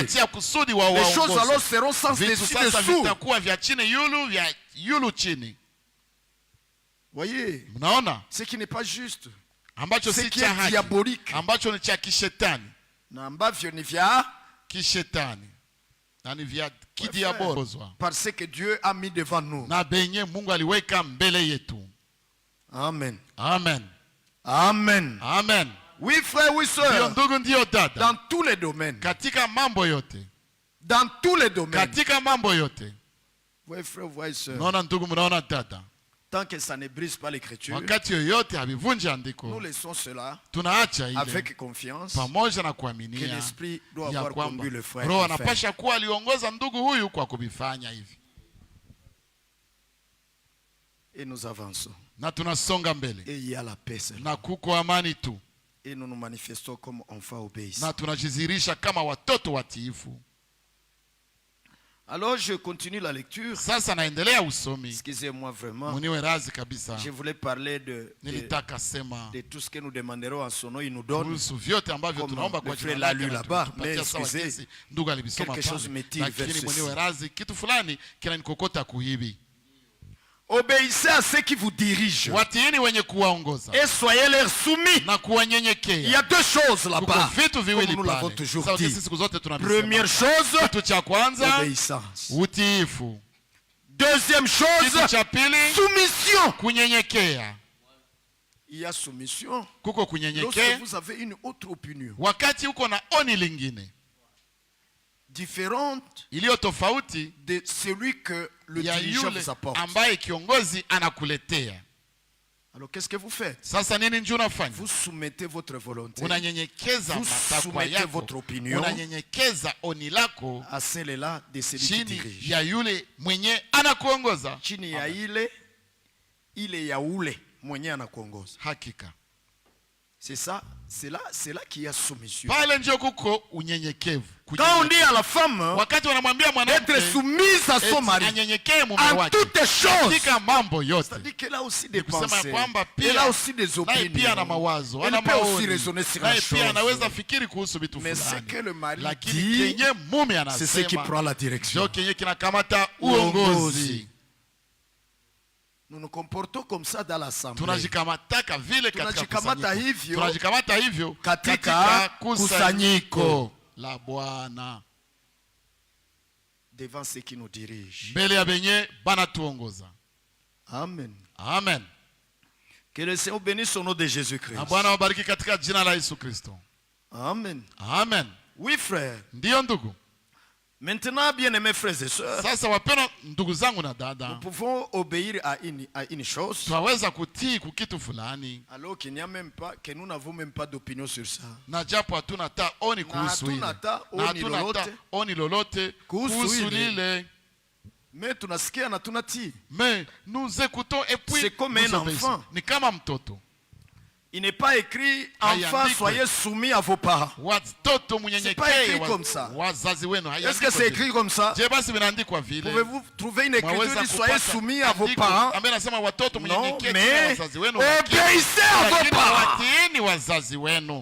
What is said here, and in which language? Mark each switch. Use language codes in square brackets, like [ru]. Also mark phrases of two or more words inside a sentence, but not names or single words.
[fr] Les choses alors seront sans dessus dessous. Voyez, ce qui n'est pas juste, ce qui est diabolique, [sw] kishetani nani vya kidiabolozwa, [fr] parce que Dieu a mis devant nous. [sw] Na benye Mungu aliweka mbele yetu. Amen. Amen. Amen. Amen. [fr] Oui frère, oui sœur. [sw] Ndio ndugu, ndio dada. [fr] Dans tous les domaines. [sw] Katika mambo yote. [fr] Dans tous les domaines. [sw] Katika mambo yote. [fr] Oui frère, oui sœur. [sw] Mnaona ndugu, mnaona dada. [fr] tant que ça ne brise pas l'écriture, [sw] wakati yoyote havivunji andiko, [fr] nous laissons cela [sw] tunaacha ile [fr] avec confiance, [sw] pamoja na [fr] que [sw] kuaminia [fr] l'esprit doit avoir conduit le frère. [sw] Roho anapasha kuwa aliongoza ndugu huyu kwa kubifanya hivi. [fr] Et nous avançons. [sw] Na tunasonga mbele. [fr] Et il y a la paix seulement. [sw] Na kuko amani tu. [fr] Et nous nous manifestons comme enfants obéissants. [sw] Na tunajizirisha kama watoto watiifu. [fr] Alors je continue la lecture. [sw] Sasa naendelea usomi. [fr] Excusez-moi vraiment. [sw] Muniwe razi kabisa. [fr] Je voulais parler de tout ce que nous demanderons en son nom, il nous donne. [sw] Kuhusu vyote ambavyo tunaomba kwa jina lake [fr] là-bas, mais excusez, [sw] ndugu alisoma [fr] quelque chose me tire vers ceci. [sw] Muniwe razi kitu fulani kinanikokota kuhibi. [fr] Obéissez à ceux qui vous dirigent. [sw] Watiini wenye kuwaongoza. [fr] Et soyez leur soumis. [sw] Na kuwanyenyekea. [fr] Il y a deux choses là-bas. Comme nous l'avons toujours dit. Première chose, obéissance. Utiifu. Deuxième chose, soumission. [sw] Kunyenyekea. [fr] Il y a soumission. [sw] Kuko kunyenyekea. [fr] Lorsque vous avez une autre opinion. [sw] Wakati uko na oni lingine. [fr] Différente [sw] iliyo tofauti [fr] de celui que le dirigeant vous apporte. [sw] Ambaye kiongozi anakuletea. [fr] Alors qu'est-ce que vous faites? [sw] Sasa nini njoo unafanya? [fr] Vous soumettez votre volonté. [sw] Unanyenyekeza matakwa yako. [fr] Votre opinion. [sw] Unanyenyekeza oni lako [fr] à celle-là de celui qui dirige. [sw] Ya yule mwenye anakuongoza. Chini ya ile ya ule mwenye anakuongoza. Hakika. [fr] C'est ça, c'est là qu'il y a soumission. [sw] Pale ndio kuko unyenyekevu. [fr] Quand on dit à la femme [sw] wakati wanamwambia mwanamke [fr] être soumise à son mari [sw] anyenyekee mume wake [fr] en toutes choses, [sw] katika mambo yote, [fr] c'est-à-dire qu'elle a aussi des pensées, elle a aussi des opinions, [sw] pia na mawazo, [fr] elle peut aussi raisonner sur la chose, [sw] pia anaweza fikiri kuhusu vitu fulani, [fr] mais c'est que le mari dit, c'est ce qui prend la direction, [sw] ndio kenye kinakamata uongozi. [fr] Nous nous comportons comme ça dans l'assemblée. [sw] Tunajikamata vile katika hivyo katika kusanyiko la Bwana, [fr] devant ceux qui nous dirigent. [sw] Mbele ya benye banatuongoza. Amen. Amen. [fr] Que le Seigneur bénisse au nom de Jésus-Christ. [sw] Na Bwana wabariki katika jina la Yesu Kristo. Amen. Amen. [fr] Oui frère. [sw] Ndiyo ndugu. [fr] Maintenant, bien-aimés frères et sœurs, [sw] sasa wapendwa ndugu zangu na dada, [fr] nous pouvons obéir à une chose. [sw] Tunaweza kutii kitu fulani. [fr] Alors qu'il n'y a même pas, que nous n'avons même pas d'opinion sur ça. [sw] Na japo hatuna hata oni kuhusu hilo. Na hatuna hata oni lolote kuhusu lile. Mais tunasikia na tunatii. [fr] Mais nous écoutons et puis c'est comme un enfant. [sw] Ni kama mtoto. [fr] Il n'est pas écrit enfants soyez soumis à vos parents. C'est pas écrit comme ça. Est-ce que c'est écrit comme ça? Pouvez-vous trouver une écriture qui soyez soumis à vos parents? Non, mais obéissez à vos parents.